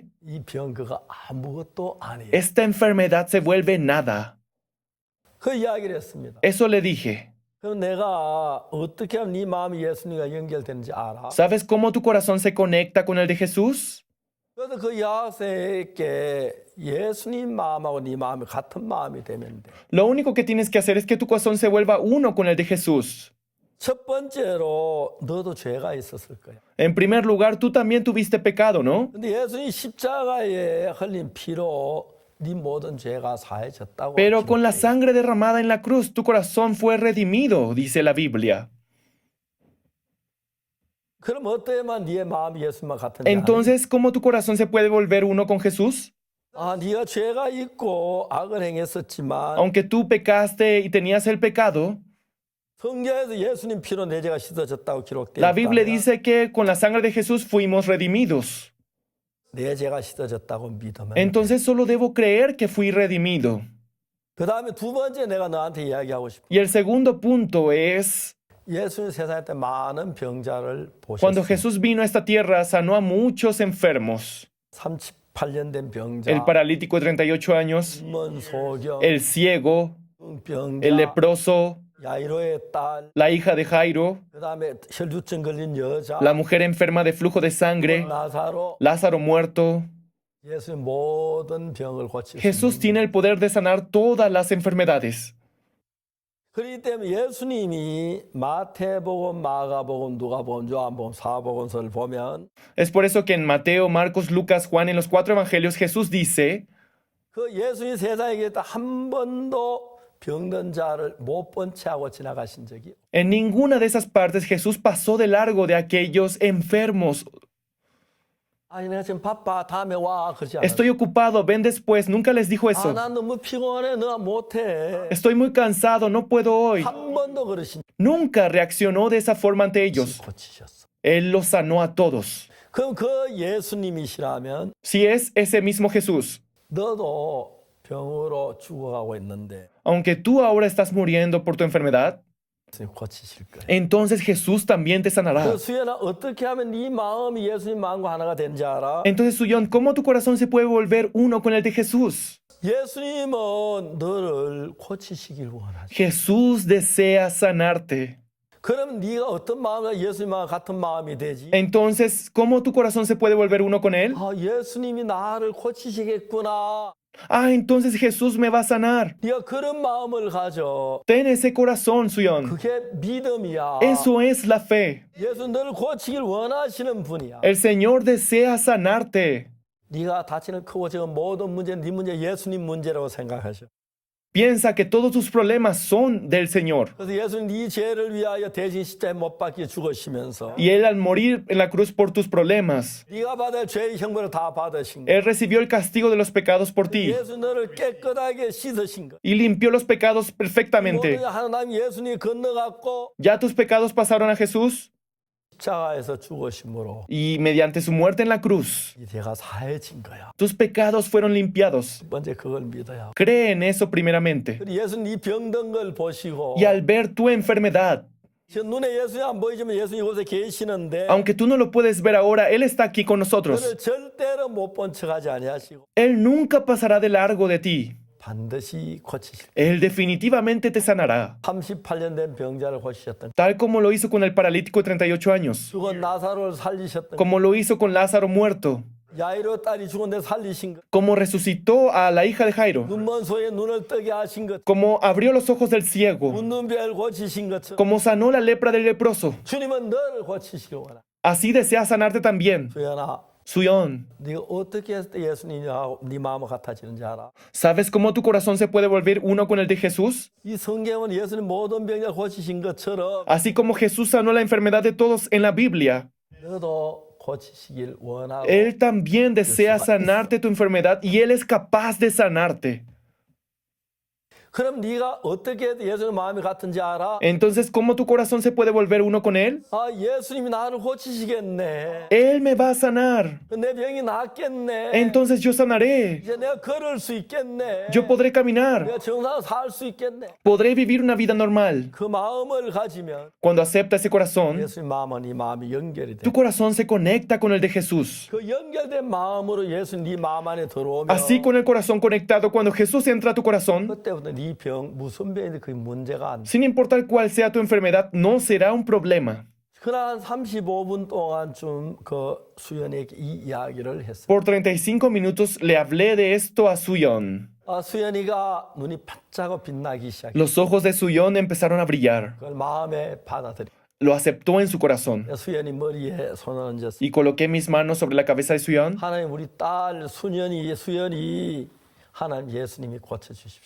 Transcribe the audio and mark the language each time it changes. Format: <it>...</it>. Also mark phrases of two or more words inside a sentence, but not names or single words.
<ko>이 병 그거 아무것도 아니에요.</ko> <es>Esta enfermedad se vuelve nada.</es> <ko>그 이야기를 했습니다.</ko> <es>Eso le dije.</es> <ko>그럼 내가 어떻게 하면 네 마음이 예수님과 연결되는지 알아?</ko> <es>¿Sabes cómo tu corazón se conecta con el de Jesús?</es> <ko>그래서 그 여학생에게 예수님 마음하고 네 마음이 같은 마음이 되면 돼.</ko> <es>Lo único que tienes que hacer es que tu corazón se vuelva uno con el de Jesús.</es> <ko>첫 번째로 너도 죄가 있었을 거야.</ko> <es>En primer lugar, tú también tuviste pecado, ¿no?</es> <ko>근데 예수님 십자가에 흘린 피로 네 모든 죄가 사해졌다고.</ko> <es>Pero con la</es> <ko>기록돼 있어.</ko> <es>sangre derramada en la cruz, tu corazón fue redimido, dice la Biblia.</es> <ko>그럼 어때야만 네 마음이 예수님과 같은지 알아?</ko> <es>Entonces, ¿cómo tu corazón se puede volver uno con Jesús?</es> <ko>아, 네가 죄가 있고 악을 행했었지만</ko> <es>Aunque tú pecaste y tenías el pecado,</es> <ko>성경에서 예수님 피로 내 죄가 씻어졌다고 기록되어</ko> <es>la Biblia</es> <ko>있다면</ko> <es>dice que con la sangre de Jesús fuimos redimidos.</es> <ko>내 죄가 씻어졌다고 믿으면</ko> <es>Entonces solo debo creer que fui redimido.</es> <ko>그 다음에 두 번째 내가 너한테 이야기하고 싶어.</ko> <es>Y el segundo punto es,</es> <ko>예수님 세상에 때 많은 병자를</ko> <es>cuando</es> <ko>보셨어요.</ko> <es>Jesús vino a esta tierra, sanó a muchos enfermos.</es> <ko>38년 된 병자,</ko> <es>El paralítico de 38 años,</es> <ko>문소경</ko> <es>el ciego, el</es> <ko>병자,</ko> <es>leproso,</es> <ko>야이로의 딸,</ko> <es>la hija de Jairo,</es> <ko>그 다음에 혈류증 걸린 여자,</ko> <es>la mujer enferma de flujo de sangre,</es> <ko>나사로,</ko> <es>Lázaro muerto.</es> <ko>예수님 모든 병을 고치셨습니다.</ko> <es>Jesús tiene el poder de sanar todas las enfermedades.</es> <ko>그렇기 때문에 예수님이 마태복음, 마가복음, 누가복음, 요한복음, 사복음서를 보면</ko> <es>Es por eso que en Mateo, Marcos, Lucas, Juan, en los 4 evangelios, Jesús dice</es> <ko>그 예수님 세상에 계셨다 한 번도 병든 자를 못 본 채 하고 지나가신 적이</ko> <es>en ninguna de esas partes Jesús pasó de largo de aquellos enfermos.</es> <ko>아니 내가 지금 바빠 다음에 와 그러지 않았어요.</ko> <es>Estoy ocupado, ven después. Nunca les dijo eso.</es> <ko>난 너무 피곤해 너 못해</ko> <es>Estoy muy cansado, no puedo hoy.</es> <ko>한 번도 그러신</ko> <es>Nunca reaccionó de esa forma ante ellos.</es> <ko>고치셨어.</ko> <es>Él los sanó a todos.</es> <ko>그럼 그 예수님이시라면</ko> <es>Si es ese mismo Jesús,</es> <ko>너도 병으로 죽어가고 있는데</ko> <es>Aunque tú ahora estás muriendo por tu enfermedad,</es> <ko>예수님 고치실 거예요.</ko> <es>entonces Jesús también te sanará.</es> <ko>그 수연아 어떻게 하면 네 마음이 예수님 마음과 하나가 되는지 알아?</ko> <es>Entonces, Suyón, ¿cómo tu corazón se puede volver uno con el de Jesús?</es> <ko>예수님은 너를 고치시길 원하시.</ko> <es>Jesús desea sanarte.</es> <ko>그럼 네가 어떤 마음과 예수님 마음 같은 마음이 되지?</ko> <es>Entonces, ¿cómo tu corazón se puede volver uno con Él?</es> <ko>아, 예수님이 나를 고치시겠구나.</ko> <es>Ah, entonces Jesús me va a sanar.</es> <ko>네가 그런 마음을 가져.</ko> <es>Ten ese corazón, Suyón.</es> <ko>그게 믿음이야.</ko> <es>Eso es la fe.</es> <ko>예수 너를 고치길 원하시는 분이야.</ko> <es>El Señor desea sanarte.</es> <ko>네가 다치는 크고 작은 모든 문제는 네 문제, 예수님 문제라고 생각하셔.</ko> <es>Piensa que todos tus problemas son del Señor.</es> <ko>그래서 예수님 네 죄를 위하여 대신 십자가에 못 박혀 죽으시면서</ko> <es>Y Él al morir en la cruz por tus problemas,</es> <ko>네가 받을 죄의 형벌을 다 받으신 거야.</ko> <es>Él recibió el castigo de los pecados por ti</es> <ko>예수 너를 깨끗하게 씻으신 거야.</ko> <es>y limpió los pecados perfectamente.</es> <ko>모든 하나님 예수님 건너갔고</ko> <es>Ya tus pecados pasaron a Jesús</es> <ko>십자가에서 죽으심으로</ko> <es>y mediante su muerte en la cruz,</es> <ko>이 죄가 사해진 거야.</ko> <es>tus pecados fueron limpiados.</es> <ko>먼저 그걸 믿어야.</ko> <es>Cree en eso primeramente.</es> <ko>그리고 예수님 네 병든 걸 보시고</ko> <es>Y al ver tu enfermedad,</es> <ko>저 눈에 예수님 안 보이지만 예수님 이곳에 계시는데</ko> <es>aunque tú no lo puedes ver ahora, Él está aquí con nosotros.</es> <ko>그를 절대로 못 본 척하지 아니하시고</ko> <es>Él nunca pasará de largo de ti.</es> <ko>반드시 고치실.</ko> <es>Él definitivamente te sanará,</es> <ko>38년 된 병자를 고치셨던</ko> <es>tal como lo hizo con el paralítico de 38 años,</es> <ko>죽은 나사로를 살리셨던</ko> <es>como lo hizo con Lázaro muerto,</es> <ko>야이로 딸이 죽은데 살리신 것,</ko> <es>como resucitó a la hija de Jairo,</es> <ko>눈먼 소의 눈을 뜨게 하신 것,</ko> <es>como abrió los ojos del ciego,</es> <ko>웃는 별 고치신 것처럼</ko> <es>como sanó la lepra del leproso.</es> <ko>주님은 너를 고치시길 원하.</ko> <es>Así desea sanarte también.</es> <ko>주연아,</ko> <es>Suyón,</es> <ko>네가 어떻게 했을 때 예수님하고 네 마음이 같아지는지 알아?</ko> <es>¿sabes cómo tu corazón se puede volver uno con el de Jesús?</es> <ko>이 성경은 예수님 모든 병자 고치신 것처럼</ko> <es>Así como Jesús sanó la enfermedad de todos en la Biblia,</es> <ko>너도 고치시길 원하고</ko> <es>Él también desea sanarte tu enfermedad y Él es capaz de sanarte.</es> <ko>그럼 네가 어떻게 해도 예수님 마음이 같은지 알아?</ko> <es>Entonces, ¿cómo tu corazón se puede volver uno con Él?</es> <ko>아, 예수님이 나를 고치시겠네.</ko> <es>Él me va a sanar.</es> <ko>내 병이 낫겠네.</ko> <es>Entonces yo sanaré.</es> <ko>이제 내가 걸을 수 있겠네.</ko> <es>Yo podré caminar.</es> <ko>내가 정상으로 살 수 있겠네.</ko> <es>Podré vivir una vida normal.</es> <ko>그 마음을 가지면</ko> <es>Cuando acepta ese corazón,</es> <ko>예수님 마음은 이 마음이 연결이 돼.</ko> <es>tu corazón se conecta con el de Jesús.</es> <ko>그 연결된 마음으로 예수님 네 마음 안에 들어오면</ko> <es>Así con el corazón conectado, cuando Jesús entra a tu corazón,</es> <ko>그때부터 네 병 무슨 병인지 그게 문제가 안 돼.</ko> <es>sin importar cuál sea tu enfermedad, no será un problema.</es> <ko>그날 35분 동안쯤 그 수연에게 이 이야기를 했어요.</ko> <es>Por 35 minutos le hablé de esto a Suyón.</es> <ko>아, 수연이가 눈이 반짝고 빛나기 시작해.</ko> <es>Los ojos de Suyón empezaron a brillar.</es> <ko>그걸 마음에 받아들여.</ko> <es>Lo aceptó en su corazón.</es> <ko>수연이 머리에 손을 얹었어.</ko> <es>Y coloqué mis manos sobre la cabeza de Suyón.</es> <ko>하나님 우리 딸 수연이 하나님 예수님이 고쳐주십시오.</ko>